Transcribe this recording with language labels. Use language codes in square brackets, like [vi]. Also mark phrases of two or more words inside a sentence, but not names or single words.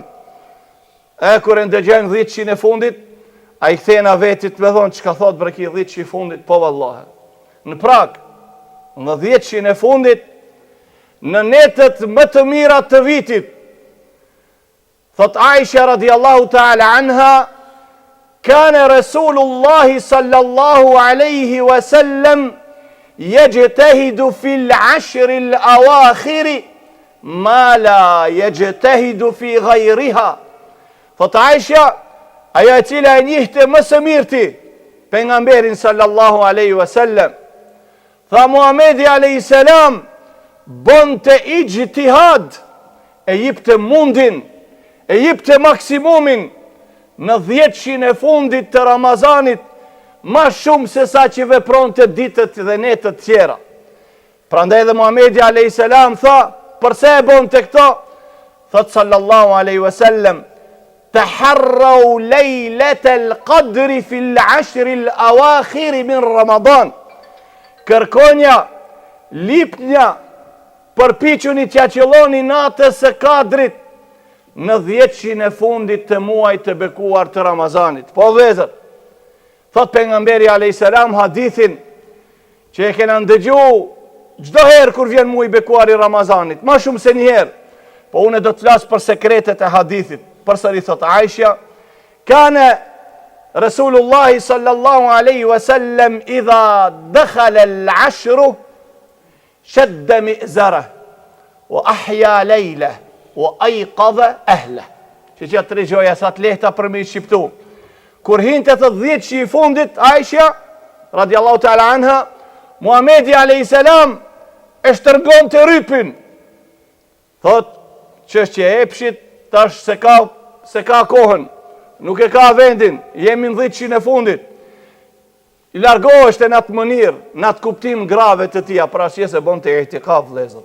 [sq] Kur e ndëgjojmë 10-shin e fundit, a i kthena vetit me thonë që ka thot për ki 10-shi fundit, po vallahe. Në prag, në 10-shin e fundit, në netët më të mira të vitit, thot Aisha [ar] رضي الله تعالى عنها, كان رسول الله صلى الله عليه وسلم يجتهد في العشر الأواخر ما لا يجتهد في غيرها. [sq] Thot Aisha, ajo e cila e njihte më së mirti pejgamberin [ar] صلى الله عليه وسلم, [sq] tha Muhamedi [ar] عليه السلام [sq] bonte ijtihad, e jipte mundin, e jipte maksimumin në 10-shin e fundit të Ramazanit, ma shumë se sa që vepronte ditët dhe netët tjera. Prandaj dhe Muhamedi [ar] عليه السلام [sq] tha, përse e bonte këto? [ar] Thot صلى الله عليه وسلم تحروا ليلة القدر في العشر الأواخر من رمضان. [sq] Kërkonja, lipnja, përpiquni t'ja qëlloni natës së kadrit në 10-shin e fundit të muajit të bekuar të Ramazanit. Po vëllezër, thot pejgamberi [ar] عليه السلام [sq] hadithin që e kena ndëgju çdo herë kur vjen muaji bekuar i Ramazanit, më shumë se një herë. Po unë do të flas për sekretet e hadithit. Përsëri thot [ar] Aisha, كان رسول الله صلى الله عليه وسلم إذا دخل العشر شد مئزره وأحيا ليله وأيقظ أهله. [sq] Që tre gjoja sa të lehta për me shqiptu. Kur hinte të 10-shi i fundit, Aisha [ar] رضي الله تعالى عنها [sq] Muhamedi a.s. e shtërgon të rypin. Thot, çështja e epshit, tash se ka kohën, nuk e ka vendin, jemi në 10 e fundit. I largoheshte në atë mënyrë, në atë kuptim grave të tia, për asje se bon të i'tikaf, vëllezër.